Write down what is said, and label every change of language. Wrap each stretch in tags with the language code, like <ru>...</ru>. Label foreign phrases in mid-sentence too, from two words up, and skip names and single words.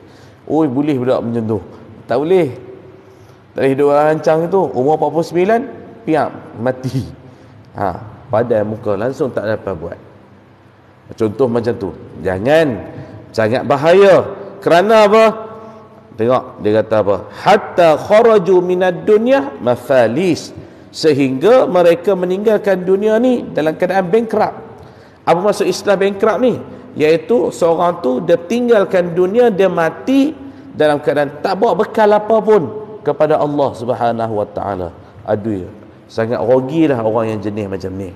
<ms>Boleh pula macam tu. Tak boleh. Tak boleh hidup rancang itu. Umur 49 piap mati. Padai muka langsung tak dapat buat. Contoh macam tu. Jangan, sangat bahaya. Kerana apa? Tengok dia kata apa?</ms> <ar>Hatta kharaju minad dunya mafalis,</ar> <ms>sehingga mereka meninggalkan dunia ni dalam keadaan bankrupt. Apa maksud istilah bankrupt ni? Iaitu seorang tu dia tinggalkan dunia, dia mati dalam keadaan tak bawa bekal apa pun kepada Allah</ms> <ar>Subhanahu wa taala.</ar> <ms>Aduh, sangat rugilah orang yang jenis macam ni.</ms>